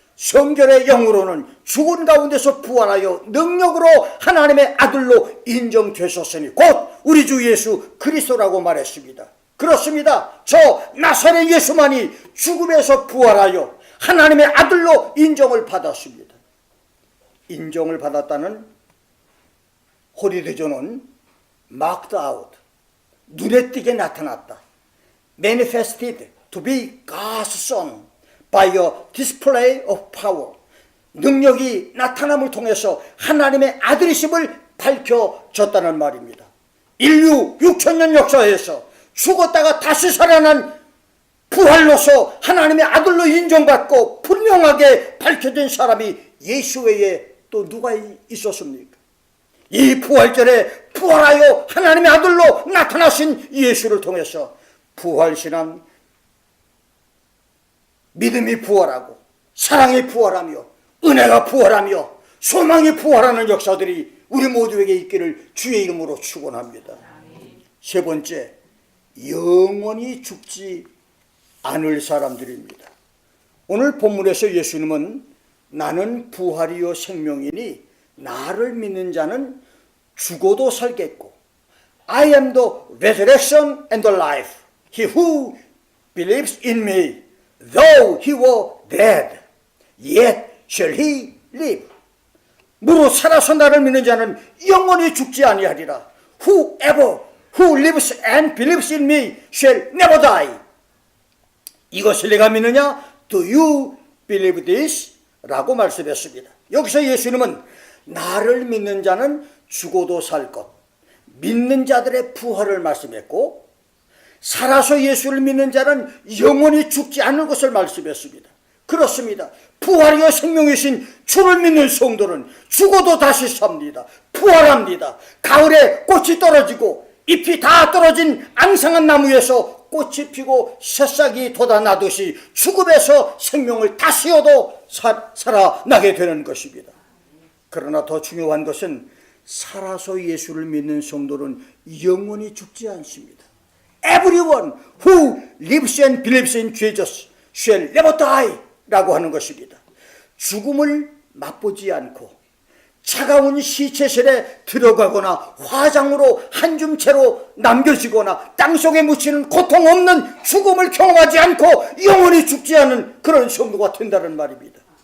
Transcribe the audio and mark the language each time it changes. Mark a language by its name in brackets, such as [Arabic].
[Korean] 성결의 영으로는 죽은 가운데서 부활하여 능력으로 하나님의 아들로 인정되셨으니 곧 우리 주 예수 그리스도라고 말했습니다. 그렇습니다. 저 나사렛 예수만이 죽음에서 부활하여 하나님의 아들로 인정을 받았습니다. 인정을 받았다는 호리대조는 [English] marked out, [Korean] 눈에 띄게 나타났다. [English] manifested to be God's son by a display of power. [Korean] 능력이 나타남을 통해서 하나님의 아들이심을 밝혀졌다는 말입니다. 인류 6천년 역사에서 죽었다가 다시 살아난 부활로서 하나님의 아들로 인정받고 분명하게 밝혀진 사람이 예수 외에 또 누가 있었습니까? 이 부활절에 부활하여 하나님의 아들로 나타나신 예수를 통해서 부활신앙, 믿음이 부활하고 사랑이 부활하며 은혜가 부활하며 소망이 부활하는 역사들이 우리 모두에게 있기를 주의 이름으로 축원합니다. 세 번째, 영원히 죽지 않을 사람들입니다. 오늘 본문에서 예수님은 나는 부활이요 생명이니 나를 믿는 자는 죽어도 살겠고 [English] I am the resurrection and the life. He who believes in me, though he were dead, yet shall he live. [Korean] 무릇 살아서 나를 믿는 자는 영원히 죽지 아니하리라. [English] Whoever who lives and believes in me shall never die. [Korean] 이것을 내가 믿느냐? [English] Do you believe this? [Korean] 라고 말씀했습니다. 여기서 예수님은 나를 믿는 자는 죽어도 살 것, 믿는 자들의 부활을 말씀했고 살아서 예수를 믿는 자는 영원히 죽지 않을 것을 말씀했습니다. 그렇습니다. 부활이요 생명이신 주를 믿는 성도는 죽어도 다시 삽니다. 부활합니다. 가을에 꽃이 떨어지고 잎이 다 떨어진 앙상한 나무에서 꽃이 피고 새싹이 돋아나듯이 죽음에서 생명을 다시 얻어 살아나게 되는 것입니다. 그러나 더 중요한 것은 살아서 예수를 믿는 성도는 영원히 죽지 않습니다. [English] Everyone who lives and believes in Jesus shall never die [Korean] 라고 하는 것입니다. 죽음을 맛보지 않고 차가운 시체실에 들어가거나 화장으로 한 줌 채로 남겨지거나 땅속에 묻히는 고통 없는 죽음을 경험하지 않고 영원히 죽지 않은 그런 성도가 된다는 말입니다.